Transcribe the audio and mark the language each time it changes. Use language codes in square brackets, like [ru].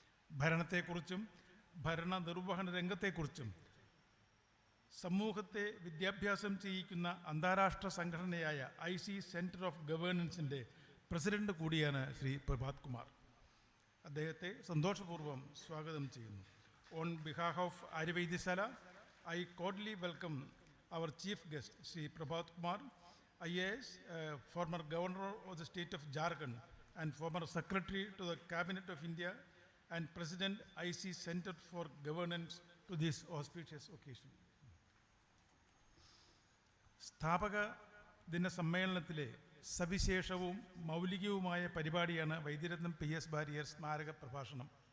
[ml] ഭരണത്തെക്കുറിച്ചും ഭരണനിർവഹണ രംഗത്തെക്കുറിച്ചും സമൂഹത്തെ വിദ്യാഭ്യാസം ചെയ്യിക്കുന്ന അന്താരാഷ്ട്ര സംഘടനയായ IC സെൻറ്റർ ഓഫ് ഗവേണൻസിൻ്റെ പ്രസിഡന്റ് കൂടിയാണ് ശ്രീ പ്രഭാത് കുമാർ. അദ്ദേഹത്തെ സന്തോഷപൂർവ്വം സ്വാഗതം ചെയ്യുന്നു. [en] On behalf of Aryavaidyasala, I cordially welcome our chief guest, Sri Prabhat Kumar, IAS, former governor of the state of Jharkhand and former secretary to the Cabinet of India and President IC Center for Governance to this auspicious occasion. [ml] സ്ഥാപക ദിന സമ്മേളനത്തിലെ സവിശേഷവും മൗലികവുമായ പരിപാടിയാണ് Vaidyaratnam PS Warrier സ്മാരക പ്രഭാഷണം.